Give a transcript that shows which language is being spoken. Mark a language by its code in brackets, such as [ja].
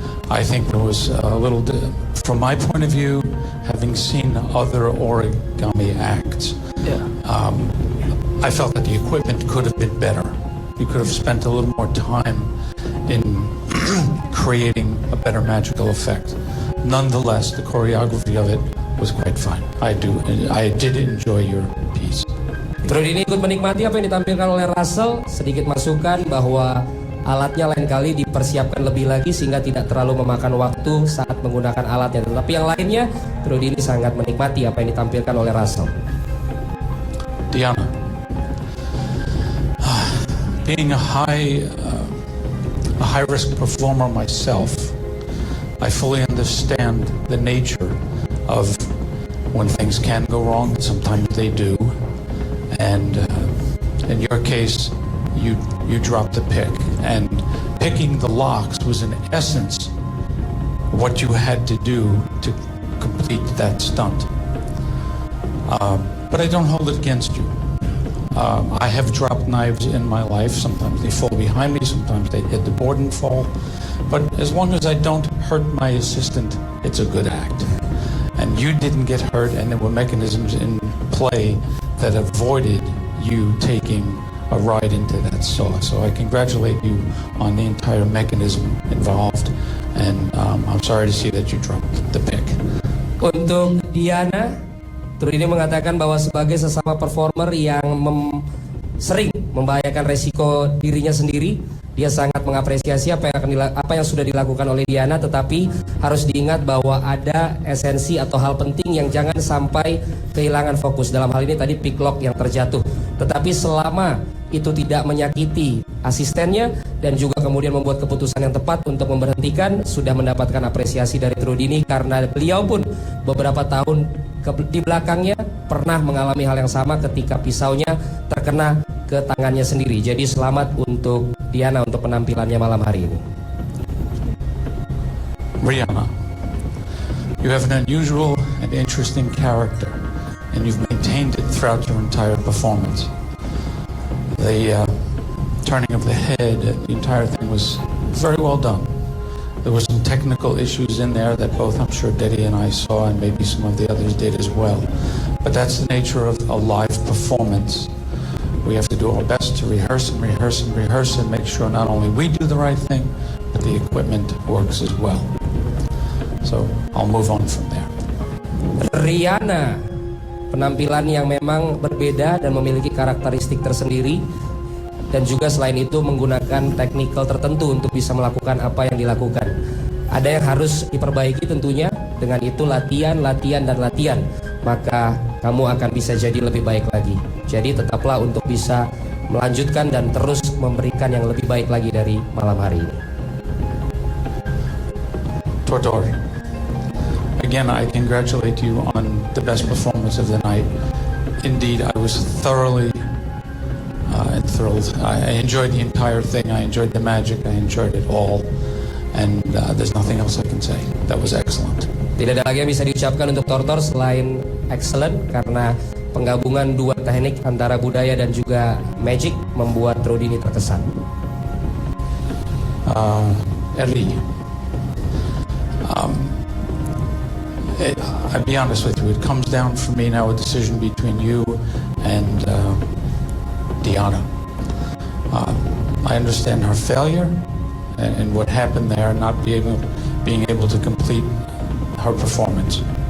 [en] I think there was a little, from my point of view, having seen other origami acts, Yeah. I felt that the equipment could have been better. You could have spent a little more time in creating a better magical effect. Nonetheless, the choreography of it was quite fine. I did enjoy your piece. [id] Trudini ikut menikmati apa yang ditampilkan oleh Russell, sedikit masukan bahwa alatnya lain kali dipersiapkan lebih lagi sehingga tidak terlalu memakan waktu saat menggunakan alatnya. Tetapi yang lainnya, Trudini sangat menikmati apa yang ditampilkan oleh Russell. [en] Diana, being a high risk performer myself, I fully understand the nature of when things can go wrong, and sometimes they do. And in your case, you dropped the pick, and picking the locks was in essence what you had to do to complete that stunt. But I don't hold it against you. I have dropped knives in my life. Sometimes they fall behind me, sometimes they hit the board and fall. But as long as I don't hurt my assistant, it's a good act. And you didn't get hurt, and there were mechanisms in play that avoided you taking a ride into that saw. So I congratulate you on the entire mechanism involved, and I'm sorry to see that you dropped the pick. [id] Untuk Diana, Trudini mengatakan bahwa sebagai sesama performer yang sering membahayakan resiko dirinya sendiri, dia sangat mengapresiasi apa yang sudah dilakukan oleh Diana, tetapi harus diingat bahwa ada esensi atau hal penting yang jangan sampai kehilangan fokus. Dalam hal ini tadi pick lock yang terjatuh. Tetapi selama itu tidak menyakiti asistennya dan juga kemudian membuat keputusan yang tepat untuk memberhentikan, sudah mendapatkan apresiasi dari Trudini karena beliau pun beberapa tahun di belakangnya pernah mengalami hal yang sama ketika pisaunya terkena ke tangannya sendiri. Jadi selamat untuk Diana untuk penampilannya malam hari ini. [en] Rihanna, you have an unusual and interesting character, and you've maintained it throughout your entire performance. The turning of the head, the entire thing was very well done. There were some technical issues in there that both, I'm sure, Deddy and I saw, and maybe some of the others did as well. But that's the nature of a live performance. We have to do our best to rehearse and rehearse and rehearse and make sure not only we do the right thing, but the equipment works as well. So I'll move on from there. [id] Rihanna, penampilan yang memang berbeda dan memiliki karakteristik tersendiri, dan juga selain itu menggunakan teknikal tertentu untuk bisa melakukan apa yang dilakukan. Ada yang harus diperbaiki tentunya. Dengan itu latihan, latihan, dan latihan, maka kamu akan bisa jadi lebih baik lagi. Jadi tetaplah untuk bisa melanjutkan dan terus memberikan yang lebih baik lagi dari malam hari ini. [en] Tortor, again, I congratulate you on the best performance of the night. Indeed, I was thoroughly enthralled. I enjoyed the entire thing. I enjoyed the magic. I enjoyed it all. And there's nothing else I can say. That was excellent. [id] Tidak ada lagi yang bisa diucapkan untuk Tortor selain excellent, karena penggabungan dua teknik antara budaya dan juga magic membuat Rudini terkesan. [en] Eri, I'll be honest with you, it comes down for me now a decision between you and Diana. I understand her failure and what happened there, not being able to complete her performance.